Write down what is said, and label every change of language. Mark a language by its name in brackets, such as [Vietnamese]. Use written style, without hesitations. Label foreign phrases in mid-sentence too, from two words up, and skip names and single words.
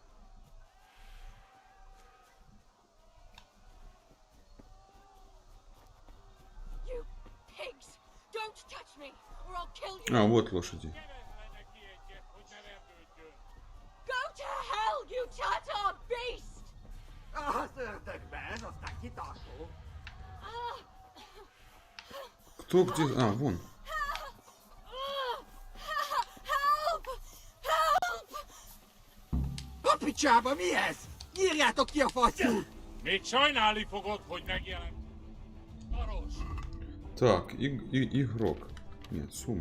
[Russian] А, вот лошади. Кто где? А, вон. [Hungarian] Picsába mi ez? Írjátok ki a fattyút! Még sajnálni fogod, hogy megjelent. Baros! [Russian] Так, игрок. Нет, сумма.